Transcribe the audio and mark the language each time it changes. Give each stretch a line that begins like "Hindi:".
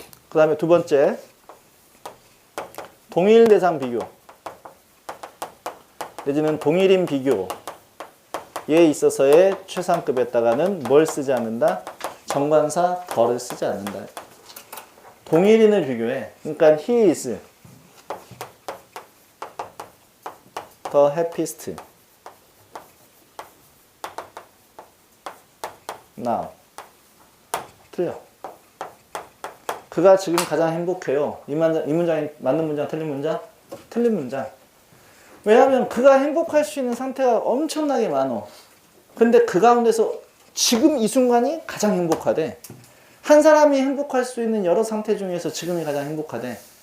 Korean: 그 다음에 두 번째 동일 대상 비교 내지는 동일인 비교에 있어서의 최상급에다가는 뭘 쓰지 않는다? 정관사 더를 쓰지 않는다. 동일인을 비교해.
English: 그러니까 he is the happiest now.
Korean: 틀려. 그가 지금 가장 행복해요. 이 문장이 맞는 문장, 틀린 문장? 틀린 문장. 왜냐하면 그가 행복할 수 있는 상태가 엄청나게 많어. 근데 그 가운데서 지금 이 순간이 가장 행복하대. 한 사람이 행복할 수 있는 여러 상태 중에서 지금이 가장 행복하대.